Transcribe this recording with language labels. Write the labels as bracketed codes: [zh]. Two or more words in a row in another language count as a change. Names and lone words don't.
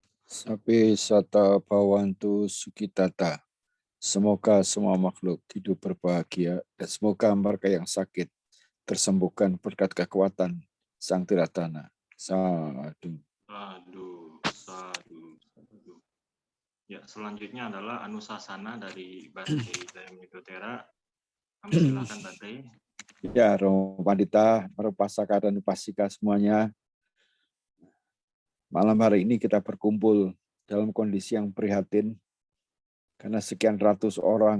[pi] Sapi sata bawantu sukitata. [id] Semoga semua makhluk hidup berbahagia dan semoga mereka yang sakit tersembuhkan berkat kekuatan Sang Tiratana. Sadu. [pi] Sadu, sadu, sadu. [id] Ya, selanjutnya adalah Anusasana dari Bante Dayamidotera. Kami silakan Bante. Ya, Romo Pandita, para Upasaka dan Upasika semuanya. Malam hari ini kita berkumpul dalam kondisi yang prihatin karena sekian ratus orang